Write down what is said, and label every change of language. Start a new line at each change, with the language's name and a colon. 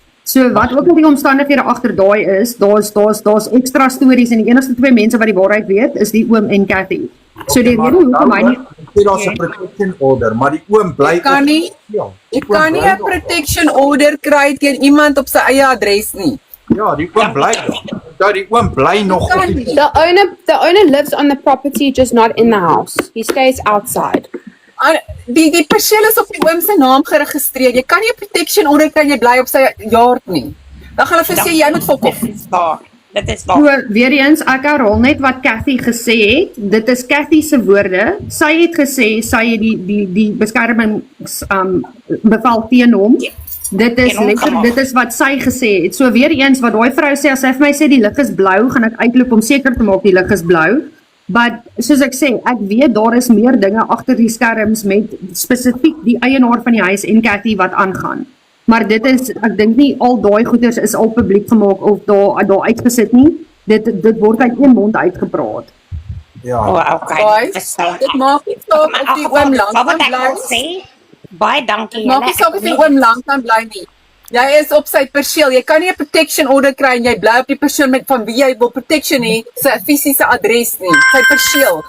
Afrikaans: So wat ook al die omstandighede agter daai is, daar's ekstra stories en die enigste twee mense wat die waarheid weet is die oom en Kathy. So die rede hoekom hy nie daar's 'n protection order, maar die oom bly Jy kan nie 'n protection order kry teen iemand op sy eie adres nie. Ja, die oom bly daar. Die oom bly nog op die
English: The owner lives on the property, just not in the house. He stays outside.
Afrikaans: Die perseel is op die oom se naam geregistreer. Jy kan nie 'n protection order kry jy bly op sy yard nie. Dan gaan hulle vir sê jy moet fok op. Dit is waar. Dit is waar. So, weer eens, ek herhaal net wat Kathy gesê het. Dit is Kathy se woorde. Sy het gesê sy het die beskermings bevel teen hom. Dit is letterlik, dit is wat sy gesê het. So weer eens wat daai vrou sê, as sy vir my sê die lig is blou, gaan ek uitloop om seker te maak die lig is blou. But soos ek sê, ek weet daar is meer dinge agter die skerms met spesifiek die eienaar van die huis en Kathy wat aangaan. Maar dit is, ek dink nie al daai goeders is al publiek gemaak of daar uitgesit nie. Dit word uit een mond uitgepraat. Ja. Okay. Dit maak nie saak of die oom lank kan bly. Baie dankie. Maak nie saak of die oom lank kan bly nie. Jy is op sy perseel. Jy kan nie 'n protection order kry en jy bly op die perseel met van wie jy wil protection hê, sy fisiese adres nie, sy perseel.